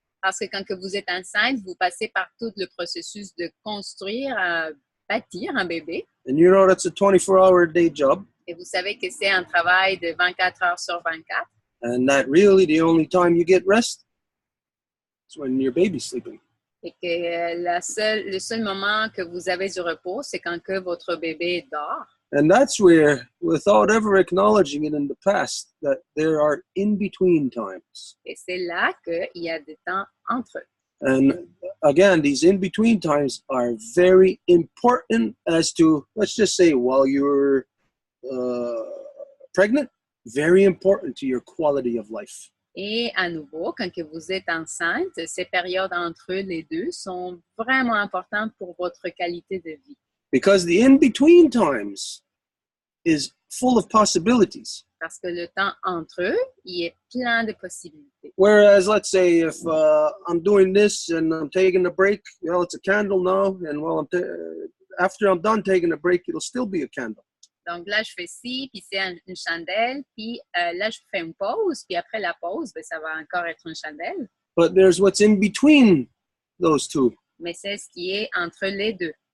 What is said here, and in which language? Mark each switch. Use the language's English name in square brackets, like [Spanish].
[French] Parce que quand que vous êtes enceinte, vous passez par tout le processus de construire, bâtir un bébé. [English] And you know that's a 24-hour day job. [French] Et vous savez que c'est un travail de 24 heures sur 24. [English] And that really the only time you get rest is when your baby's sleeping. [French] Et que le seul moment que vous avez du repos, c'est quand que votre bébé dort. [English] And that's where, without ever acknowledging it in the past, that there are in-between times. [French] Et c'est là qu'il y a des temps entre eux. [English] And again, these in-between times are very important as to, let's just say, while you're pregnant, very important to your quality of life. [French] Et à nouveau, quand que vous êtes enceinte, ces périodes entre les deux sont vraiment importantes pour votre qualité de vie. [English] Because the in-between times is full of possibilities. [French] Parce que le temps entre eux, il est plein de possibilités. [English] Whereas, let's say, if I'm doing this and I'm taking a break, well, it's a candle now, and while after I'm done taking a break, it'll still be a candle. [French] Donc là, je fais ci, puis c'est une chandelle, puis là, je fais une pause, puis après la pause, ben, ça va encore être une chandelle. [English] But there's what's in between those two. [French] Mais c'est ce qui est entre les deux.